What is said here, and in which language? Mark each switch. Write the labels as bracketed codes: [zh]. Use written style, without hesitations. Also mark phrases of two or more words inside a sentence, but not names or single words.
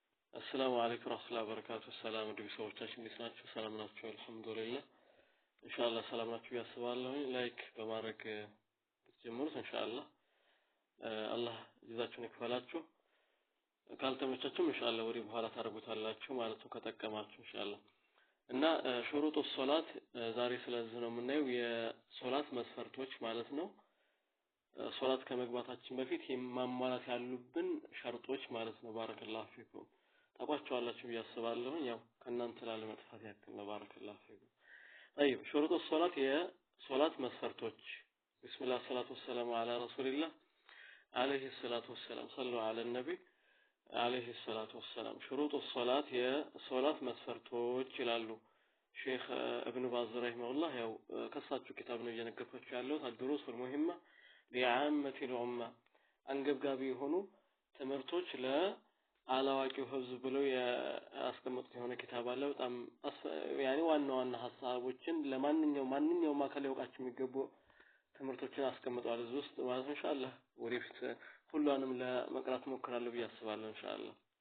[ar] السلام عليكم ورحمة الله وبركاته. السلام عليكم [am] ሰዎቻችን እንዴት ናችሁ? ሰላም ናችሁ? አልহামዱሊላህ ኢንሻአላህ ሰላም ናችሁ ያስባለሁ። ላይክ በማድረግ ብትጀምሩት ኢንሻአላህ አላህ ጀዛችሁን ይክፈላችሁ። ካልተመቻችሁም ኢንሻአላህ ወዲህ በኋላ ታረጉታላችሁ ማለት ነው ከጠቀማችሁ ኢንሻአላህ። እና [ar] شروط الصلاة [am] ዛሬ ስለዚህ ነው የምናየው የሶላት መስፈርቶች ማለት ነው። ሶላት ከመግባታችን በፊት ማሟላት ያሉብን ሸርጦች ማለት ነው። [ar] بارك الله فيكم [am] ታቋቸዋላችሁ ያስባለሁ ያው ከናንተ ላለመጥፋት ያክል ነው። [ar] بارك الله فيكم طيب شروط الصلاه هي صلاه مسفرتوች بسم الله الصلاه والسلام على رسول الله عليه الصلاه والسلام صلوا على النبي عليه الصلاه والسلام شروط الصلاه هي صلاه [am] መስፈርቶች ይላሉ ሼክ [ar] ابن باز رحمه الله [am] ያው ከሳቸው kitab ነው እየነገርኳችሁ ያለው [ar] الدروس المهمه لعامه الامه [am] አንገብጋቢ የሆኑ ትምህርቶች አላዋቂው ህዝብ ብለው ያስቀመጡት የሆነ kitab አለ በጣም ያኒ ዋና ሐሳቦችን ማንኛውም አካል ያውቃቸው የሚገቡ ትምህርቶችን አስቀምጧል እዚህ ውስጥ ማለት ኢንሻአላህ ወደፊት ሁሉንም ለመቅራት ሞክራለሁ ብያስባለሁ ኢንሻአላህ።